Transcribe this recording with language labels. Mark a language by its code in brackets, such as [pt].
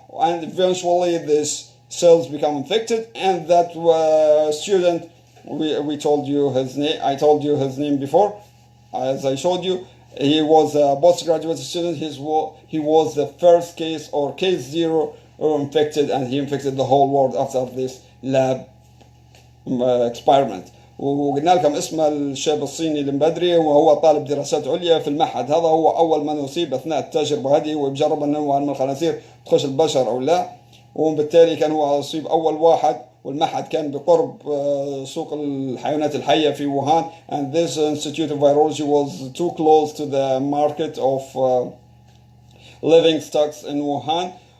[en] And eventually this cells become infected, and that student, we told you his name. I told you his name before, as I showed you. He was a postgraduate student. He was the first case or case 0 infected, and he infected the whole world after this lab experiment. [ar] وقلنا لكم اسم الشاب الصيني المبدري وهو طالب دراسات عليا في المعهد هذا. هو أول من أصيب أثناء التجربة هذه وبجرب أنه من الخنازير تخش البشر أو لا، وبالتالي كان هو أصيب أول واحد. والمعهد كان بقرب سوق الحيوانات الحية في ووهان. [en] And this Institute of Virology was too close to the market of living stocks in Wuhan.